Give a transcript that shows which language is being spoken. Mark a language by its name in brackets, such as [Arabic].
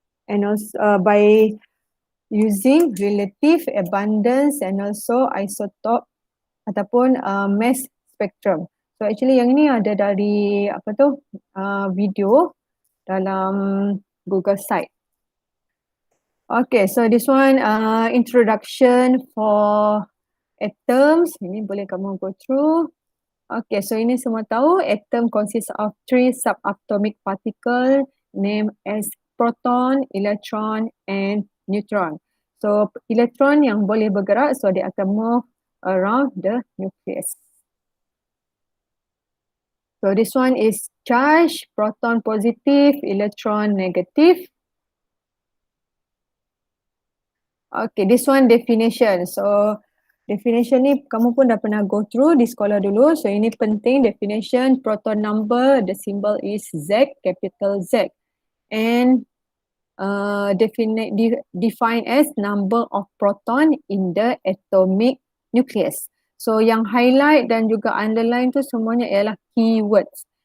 [English] And also by using relative abundance and also isotope [Malay] ataupun [English] mass spectrum. [Malay] So actually yang ini ada dari video dalam Google site. [English] Okay, so this one introduction for atoms. [Malay] Ini boleh kamu [English] go through. Okay, [Malay] so ini semua tahu [English] atom consists of 3 subatomic particles named as proton, electron and neutron. So electron [Malay] yang boleh bergerak, so dia akan [English] move around the nucleus. So this one is charge, proton positive, electron negative. Okay, this one definition. [Malay] So definition ni kamu pun dah pernah [English] go through [Malay] di sekolah dulu. [English] So [Malay] ini penting [English] definition. Proton number, the symbol is Z, capital Z. And defined as number of proton in the atomic nucleus. [Malay] So yang highlight dan juga underline tu semuanya ialah keywords.